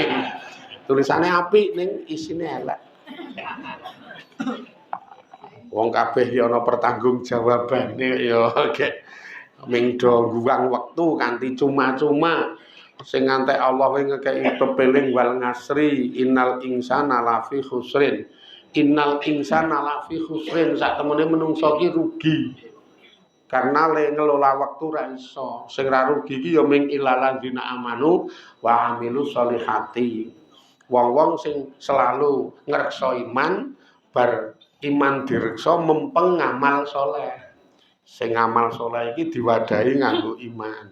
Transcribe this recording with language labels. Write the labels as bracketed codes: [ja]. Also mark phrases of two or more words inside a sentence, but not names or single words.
[jv] Tulisane apik ning isine elek. Wong kabeh ya ana pertanggungjawabane ya gek ming do guwang wektu kanthi cuma-cuma sing ngantek Allah ngekeki pepeling [ar] والعصر إن الإنسان لفي خسر. إن الإنسان لفي خسر [jv] sak temene menungso ki rugi. Karena le ngelola waktu ra iso. Sing ra rugi ki ya ming [ar] إلا الذين آمنوا وعملوا الصالحات. [jv] Wong-wong sing selalu ngreksa iman bar iman direksa mempeng ngamal soleh. Sing ngamal soleh iki diwadahi nganggo iman.